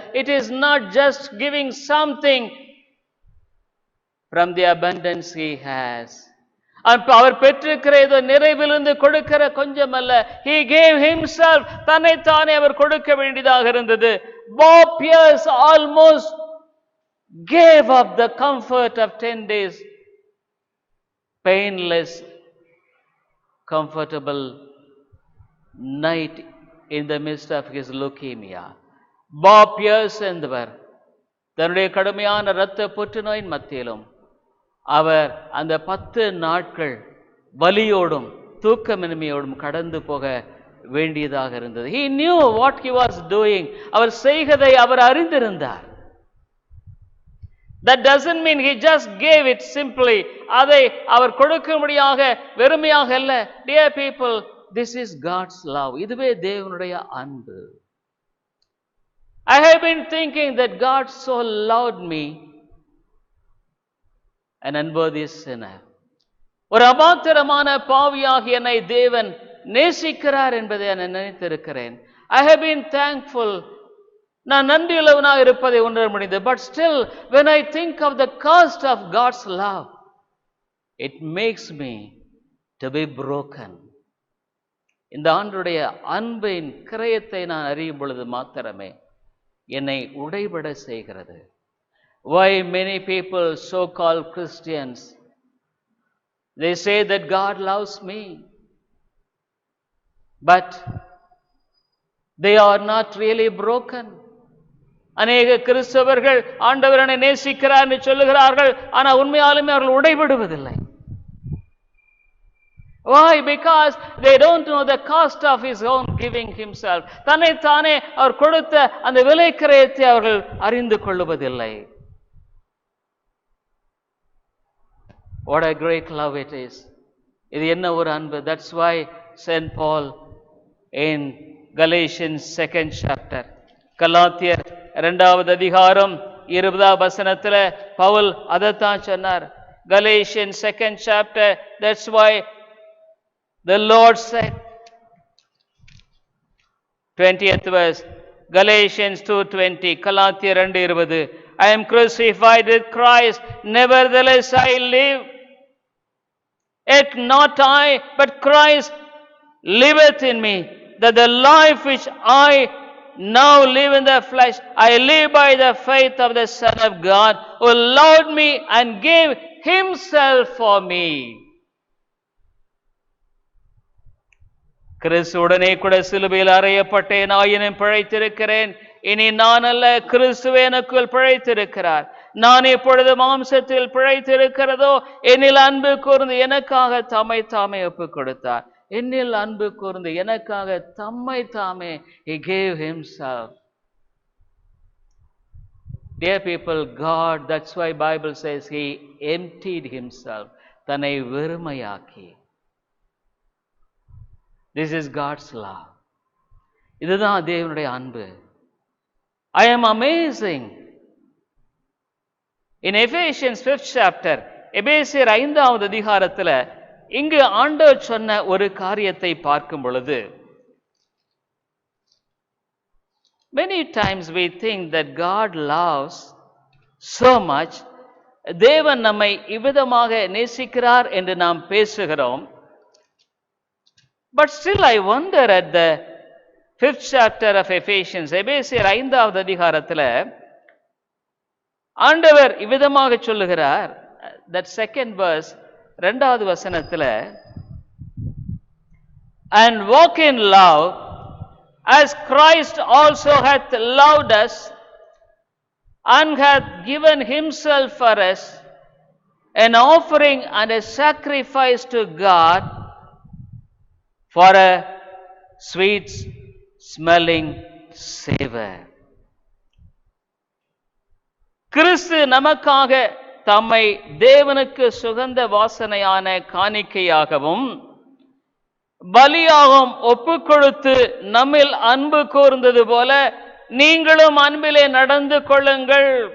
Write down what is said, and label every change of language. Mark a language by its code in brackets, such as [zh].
[en] It is not just giving something from the abundance he has. [ta] அவர் பெற்றிருக்கிற ஏதோ நிறைவிலிருந்து கொடுக்கிற கொஞ்சம் அல்ல. [en] He gave himself. [ta] தன்னைத்தானே அவர் கொடுக்க வேண்டியதாக இருந்தது. [en] Bob Pierce almost gave up the comfort of 10 days painless, comfortable night in the midst of his leukemia. [ta] Bob Pierce என்பவர் தன்னுடைய கடுமையான இரத்த புற்றுநோயின் மத்தியிலும் அவர் அந்த 10 நாட்கள் வலியோடும் தூக்கமின்மையோடும் கடந்து போக வேண்டியதாக இருந்தது. [en] He knew what he was doing. [ta] அவர் செய்வதை அவர் அறிந்திருந்தார். [en] That doesn't mean he just gave it simply. [ta] அதை அவர் கொடுக்கும்படியாக வெறுமையாக அல்ல. [en] Dear people, this is God's love. [ta] இதுவே தேவனுடைய அன்பு. [en] I have been thinking that God so loved me, an unworthy sinner. [ta] ஒரு அபாத்திரமான பாவியாகிய என்னை தேவன் நேசிக்கிறார் என்பதை நான் நினைத்திருக்கிறேன். [en] I have been thankful. [ta] நான் நன்றியுள்ளவனாக இருப்பதை உணர முடிந்தது. [en] But still, when I think of the cost of God's love, it makes me to be broken. [ta] இந்த ஆண்டுடைய அன்பின் கிரயத்தை நான் அறியும் பொழுது மாத்திரமே என்னை உடைபட செய்கிறது. [en] Why many people, so-called Christians, they say that God loves me, but they are not really broken. [ta] அநேக கிறிஸ்தவர்கள் ஆண்டவர் என்னை நேசிக்கிறார் என்று சொல்லுகிறார்கள், ஆனால் உண்மையாலுமே அவர்கள் உடைபடுவதில்லை. [en] Why? Because they don't know the cost of his own giving himself. [ta] தன்னைத்தானே அவர் கொடுத்த அந்த விலை கிரயத்தை அவர்கள் அறிந்து கொள்வதில்லை. [en] What a great love it is. [ta] இது என்ன ஒரு அன்பு. [en] That's why Saint Paul in Galatians 2nd chapter, [ta] கலாத்தியர் 2வது அதிகாரம் 20வது வசனத்தில் பவுல் அதைத்தான் சொன்னார். [en] Galatians 2nd chapter, that's why the Lord said, 20th verse, Galatians 2:20, கலாத்தியர் 2:20, I am crucified with Christ, nevertheless I live. Yet not I, but Christ liveth in me. That the life which I now live in the flesh, I live by the faith of the Son of God, who loved me and gave himself for me. [ta] கிறிஸ்துவுடனே கூட சிலுவையில் அறையப்பட்டேன், ஆயினும் பிழைத்திருக்கிறேன். இனி நான் அல்ல, கிறிஸ்துவே எனக்குள் பிழைத்திருக்கிறார். நான் இப்பொழுது மாம்சத்தில் பிழைத்திருக்கிறதோ, என்னில் அன்பு கூர்ந்து எனக்காக தம்மை தாமே ஒப்புக் கொடுத்தார். என்னில் அன்பு கூர்ந்து எனக்காக தம்மை தாமே, [en] he gave himself. Dear people, God, that's why Bible says he emptied himself. [ta] தன்னை வெறுமையாக்கி. [en] This is God's love. [ta] இதுதான் தேவனுடைய அன்பு. [en] I am amazing. In Ephesians 5th chapter, [ta] எபேசியர் 5வது அதிகாரத்தில் இங்கு ஆண்டவர் சொன்ன ஒரு காரியத்தை பார்க்கும் பொழுது, [en] many times we think that God loves so much. [ta] தேவன் நம்மை இவ்விதமாக நேசிக்கிறார் என்று நாம் பேசுகிறோம். [en] But still I wonder at the 5th chapter of Ephesians, [ta] எபேசியர் 5வது அதிகாரத்தில் ஆண்டவர் இவ்விதமாக சொல்லுகிறார். [en] That second verse, [ta] 2வது வசனத்தில், [en] and walk in love as Christ also hath loved us and hath given himself for us, an offering and a sacrifice to God for a sweet smelling savor. [ta] கிறிஸ்து நமக்காக தம்மை தேவனுக்கு சுகந்த வாசனையான காணிக்கையாகவும் பலியாகவும் ஒப்புக் கொடுத்து நம்மில் அன்பு கூர்ந்தது போல நீங்களும் அன்பிலே நடந்து கொள்ளுங்கள்.